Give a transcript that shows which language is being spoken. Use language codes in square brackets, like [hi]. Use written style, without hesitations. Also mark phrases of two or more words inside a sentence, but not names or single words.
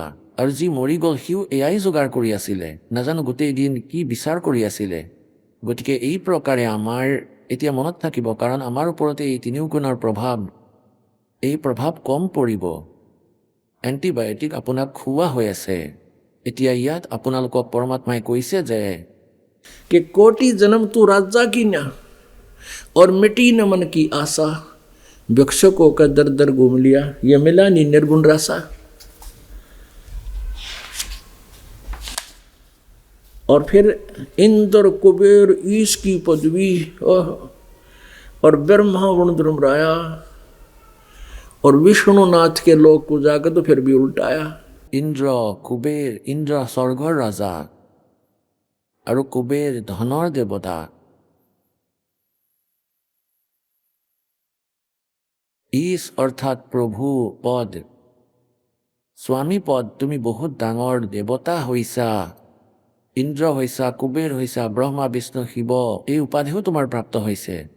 [as] আৰু যি মৰি গ'ল সিও এয়াই যোগাৰ কৰি আছিলে, নাজানো গোটেই দিন কি বিচাৰ কৰি আছিলে। গতিকে এই প্ৰকাৰে আমাৰ এতিয়া মনত থাকিব, কাৰণ আমাৰ ওপৰতে এই তিনিও গুণৰ এই প্ৰভাৱ কম পৰিব। এণ্টিবায়'টিক আপোনাক খুওৱা হৈ আছে। এতিয়া ইয়াত আপোনালোকক পৰমাত্মাই কৈছে যে [hi] कि कोटि जन्म तू राजा की ना और मिटी न मन की आशा, भिक्षुकों का दर दर घूम लिया, ये मिला नहीं निर्गुण रासा। और फिर इंद्र कुबेर ईश की पदवी और ब्रह्मा वरुणराया और विष्णुनाथ के लोक को जाकर तो फिर भी उल्टाया। [as] ইন্দ্ৰ কুবেৰ, ইন্দ্ৰ স্বৰ্গৰ ৰজা আৰু কুবেৰ ধনৰ দেৱতা। ঈশ অৰ্থাৎ প্ৰভু পদ, স্বামী পদ, তুমি বহুত ডাঙৰ দেৱতা হৈছা, ইন্দ্ৰ হৈছা, কুবেৰ হৈছা, ব্ৰহ্মা বিষ্ণু শিৱ এই উপাধিও তোমাৰ প্ৰাপ্ত হৈছে।